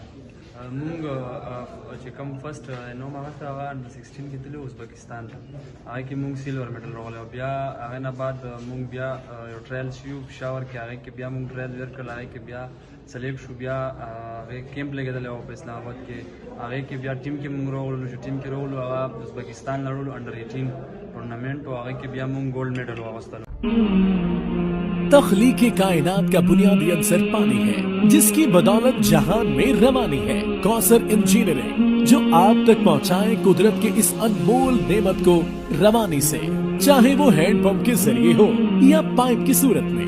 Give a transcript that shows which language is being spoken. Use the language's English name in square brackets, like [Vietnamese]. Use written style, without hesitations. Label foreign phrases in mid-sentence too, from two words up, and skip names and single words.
[Pashto] مونږ چې کوم فرست نو هغه ته هغه انډر 16 کې تلو ازبکستان ته، هغه کې مونږ [English] silver medal [Pashto] راغلی او بیا هغه نه بعد مونږ بیا یو ټرایل شو پېښور کې، هغه کې بیا مونږ ټرایل ورکړل، هغه کې بیا سلیکټ شو، بیا هغه کیمپ لګېدلی و په اسلام آباد کې، هغه کې بیا ټیم کې مونږ راغلو چې ټیم کې راغلو هغه ازبکستان لړلو [English] under 18 tournament, [Pashto] اور هغه کې بیا مونږ [English] gold medal [Pashto] واغستلو. [Urdu] تخلیق کائنات کا بنیادی عنصر پانی ہے جس کی بدولت جہان میں روانی ہے. کوثر انجینئرنگ جو آپ تک پہنچائے قدرت کے اس انمول نعمت کو روانی سے، چاہے وہ ہینڈ پمپ کے ذریعے ہو یا پائپ کی صورت میں.